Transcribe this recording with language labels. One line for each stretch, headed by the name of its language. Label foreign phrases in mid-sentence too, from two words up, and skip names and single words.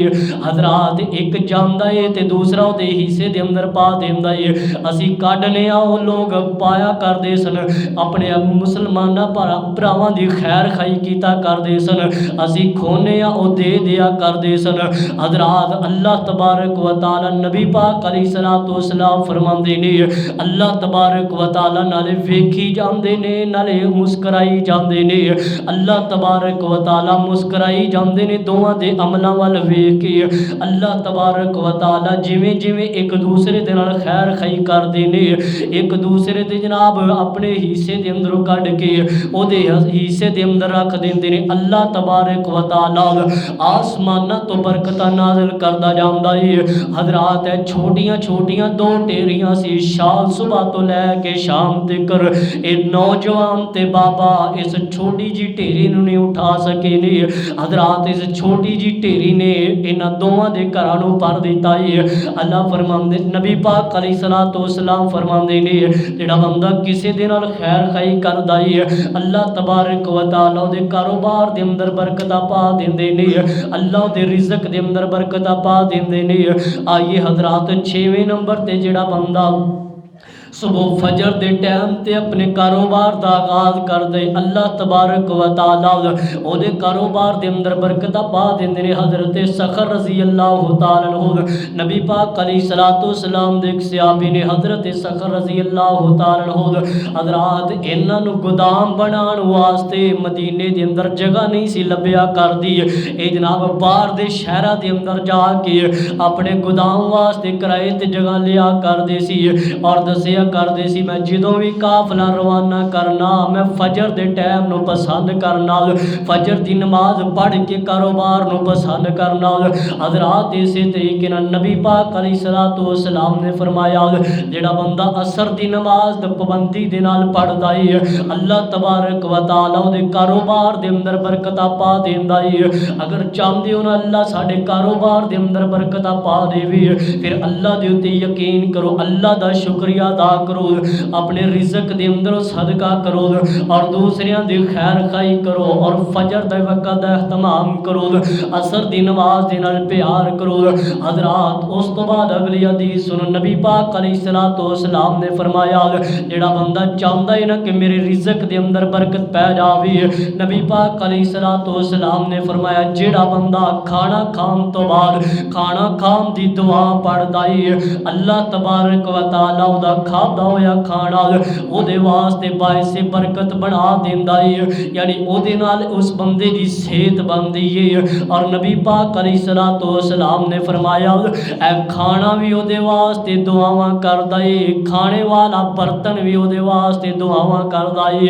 Urdu: حضرات ایک جاتا ہے تو دوسرا وہ حصے کے اندر پا دیتا ہے.
Punjabi: اسی کڈھنے وہ لوگ پایا کرتے سن، اپنے مسلماناں بھراواں کی خیر خائی کیتا کرتے سن، اسی کھونے وہ دے دیا کرتے سن. हजरात
Arabic: الله تبارك وتعالى
Punjabi: نبی پاک
Arabic: عليه الصلاة والسلام
Punjabi: فرماتے نے
Arabic: الله تبارك وتعالى
Punjabi: نالے ویکھی جاتے نے نالے مسکرائی جاتے نے.
Arabic: الله تبارك وتعالى
Punjabi: مسکرائی جاتے نے دوواں دے عملوں وال ویکھ کے.
Arabic: الله تبارك وتعالى
Punjabi: جیویں جیویں ایک دوسرے دے نال خیر خائی کرتے نے، ایک دوسرے دے جناب اپنے حصے کے اندروں کڈھ کے اودے حصے کے اندر رکھ دیندے نے.
Arabic: الله تبارك وتعالى
Urdu: آسماناں تو برکت نازل کرتا جاتا ہے.
Punjabi: حضرات ہے چھوٹیاں چھوٹیاں دو ڈھیریاں سی، شام صبح تو لے کے شام تک یہ نوجوان تے بابا اس چھوٹی جی ڈھیری نہیں اٹھا سکے نے. حضرات اس چھوٹی جی ڈھیری نے انہوں نے دوواں دے گھراں بھر دتا ہے. اللہ فرماتے نبی پاک
Arabic: عليه الصلاة والسلام
Punjabi: فرماتے نے جیہڑا بندہ کسی دے نال خیر خائی کردا ہے
Arabic: الله تبارك وتعالى
Punjabi: دے کاروبار دے اندر برکت پا دیندے نے، اللہ دے رزق دے اندر برکت پا دیندے نے. آئیے حضرات 6ویں نمبر تے جیہڑا بندہ صبح فجر کے ٹائم تے اپنے کاروبار کا آغاز کر دے
Arabic: الله تبارك وتعالى
Punjabi: اودے کاروبار کے اندر برکت پا دیندے نے. حضرت صخر
Arabic: رضي الله تعالى عنه
Punjabi: نبی پاک
Arabic: عليه الصلاة والسلام
Punjabi: دے صحابی نے حضرت صخر
Arabic: رضي الله تعالى عنه
Punjabi: حضرات انہاں نوں گودام بنانے واسطے مدینے کے اندر جگہ نہیں سی لبھیا کردی. یہ جناب باہر دے شہراں دے اندر جا کے اپنے گودام واسطے کرائے تے جگہ لیا کردے سی اور دسیا کرتے سی میں جو بھی قافلہ روانہ کرنا میں فجر کے ٹائم نوں پسند کرنا، فجر کی نماز پڑھ کے کاروبار نوں پسند کرنا. حضرات اس طریقے نبی پاک
Arabic: عليه الصلاة والسلام
Punjabi: نے فرمایا جیہڑا بندہ عصر کی نماز پابندی دے نال پڑھدا ہے
Arabic: الله تبارك وتعالى
Punjabi: اوہدے کاروبار کے اندر برکت پا دیندا ہے. اگر چاہتے ہو نا اللہ ساڈے کاروبار کے اندر برکت پا دیوے پھر اللہ دے اتے یقین کرو، اللہ دا شکریہ ادا کرو، اپنے رزق دے اندروں صدقہ کرو اور دوسریاں دی خیر خائی کرو اور فجر دے وقت دا اہتمام کرو، عصر دی نماز دے نال پیار کرو. حضرات اس تو بعد اگلی حدیث سنو، نبی پاک
Arabic: عليه الصلاة والسلام
Punjabi: نے فرمایا جیہڑا بندہ چاہتا ہے نا کہ میرے رزق دے اندر برکت پے جاوے، نبی پاک
Arabic: عليه الصلاة والسلام
Punjabi: نے فرمایا جیہڑا بندہ کھانا کھان تو بعد کھانا کھان دی دعا پڑھدا ہے,
Arabic: الله تبارك وتعالى
Punjabi: اوہدا کھادا ہویا کھانا اوہدے واسطے باعث برکت بنا دیندا ہے، یعنی اوہدے نال اس بندے دی صحت بندی ہے. اور نبی پاک
Arabic: عليه الصلاة والسلام
Punjabi: نے فرمایا اے کھانا بھی اوہدے واسطے دعاواں کردا ہے، کھانے والا برتن بھی اوہدے واسطے دعاواں کردا ہے.